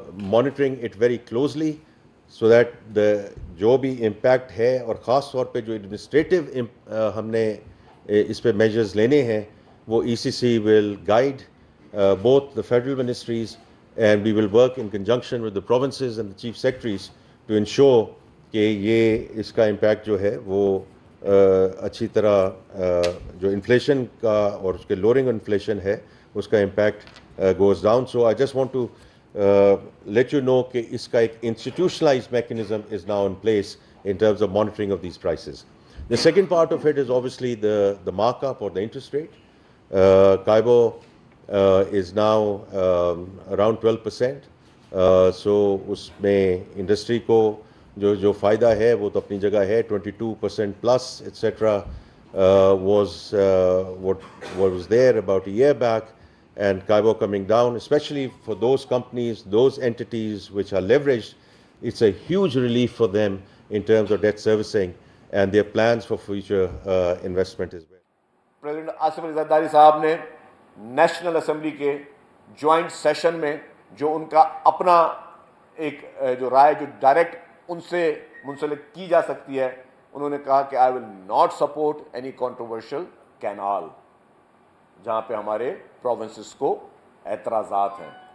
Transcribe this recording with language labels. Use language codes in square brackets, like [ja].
[en] monitoring it very closely so that [ur] جو بھی impact ہے, اور خاص طور پہ جو ایڈمنسٹریٹو ہم نے اس پہ میجرز لینے ہیں, وہ [en] ECC will guide both the federal ministries and we will work in conjunction with the provinces and the chief secretaries to ensure [ur] کہ یہ اس کا امپیکٹ جو ہے وہ اچھی طرح جو انفلیشن کا اور اس کے لوئرنگ انفلیشن ہے اس کا impact [en] goes down. So I just want to let you know [ur] کہ اس کا ایک [en] institutionalized mechanism is now in place in terms of monitoring of these prices. The second part of it is obviously the markup or the interest rate. Kaibo is now around 12%. [ur] So اس میں industry کو جو فائدہ ہے وہ تو اپنی جگہ ہے, 22% plus etc. [en] Was what was there about a year back, and Kaibo coming down, especially for those companies, those entities which are leveraged, it's a huge relief for them in terms of debt servicing and their plans for future investment as well. [ur] President Asif Ali Zardari صاحب نے national assembly کے joint session میں جو ان کا اپنا ایک جو رائے جو ڈائریکٹ ان سے منسلک کی جا سکتی ہے, انہوں نے کہا کہ [en] I will not support any controversial canal [ur] جہاں پہ ہمارے پروونسز کو اعتراضات ہیں.